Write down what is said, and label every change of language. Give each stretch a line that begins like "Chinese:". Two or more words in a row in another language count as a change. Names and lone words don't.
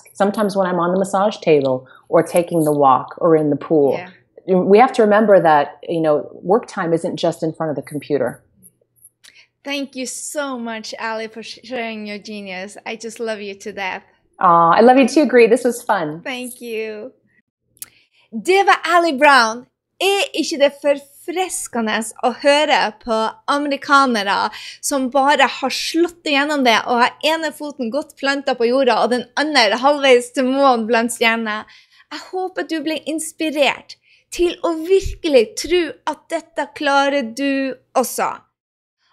English: Sometimes when I'm on the massage table or taking the walk or in the pool. Yeah. We have to remember that, you know, work time isn't just in front of the computer. Thank you so much, Ali, for sharing your genius. I just love you to death. I love you too, Gree. This was fun. Thank you.
Norwegian: Det var Ali Brown. Ikke det forfriskende å høre på amerikanere som bare har slått igjennom det og har ene foten godt plantet på jorda og den andre halvveis til månen blant stjerner. Jeg håper du ble inspirert til å virkelig tro at dette klarer du også.